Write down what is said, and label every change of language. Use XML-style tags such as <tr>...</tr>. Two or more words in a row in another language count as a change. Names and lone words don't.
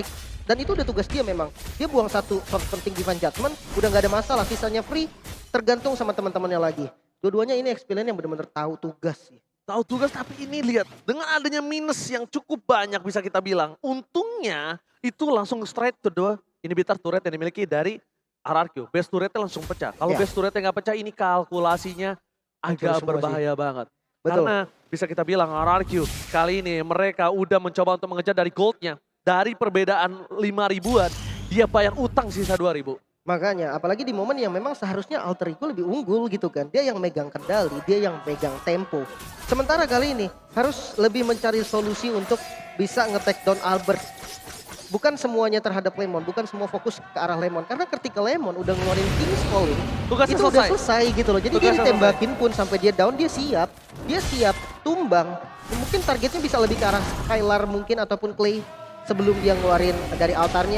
<id>Dan itu udah tugas dia memang. Dia buang satu shot penting Divine Judgment, udah gak ada masalah. Sisanya free, tergantung sama teman-temannya lagi. Dua-duanya ini explainer yang benar-benar tahu tugas sih. Tahu tugas, tapi ini lihat dengan adanya minus yang cukup banyak bisa kita bilang. Untungnya itu langsung</id> <en>straight to the inhibitor turret</en> <id>yang dimiliki dari RRQ. Base turretnya langsung pecah. Kalau base turretnya nggak pecah, ini kalkulasinya agak berbahaya banget. Betul. Karena bisa kita bilang RRQ kali ini mereka udah mencoba untuk mengejar dari goldnya. Dari perbedaan 5 ribuan, dia bayang utang sisa 2 ribu. Makanya, apalagi di momen yang memang seharusnya Alter Ego lebih unggul gitu kan. Dia yang megang kendali, dia yang megang tempo. Sementara kali ini harus lebih mencari solusi untuk bisa nge-</id> <en>take down</en> <id>Albert. Bukan semuanya terhadap Lemon, bukan semua fokus ke arah Lemon. Karena ketika Lemon udah ngeluarin King's Call tugasnya itu udah selesai gitu loh. Jadi dia ditembakin pun sampai dia down, dia siap tumbang. Mungkin targetnya bisa lebih ke arah Skylar mungkin ataupun Clay sebelum dia ngeluarin dari altarnya.</id>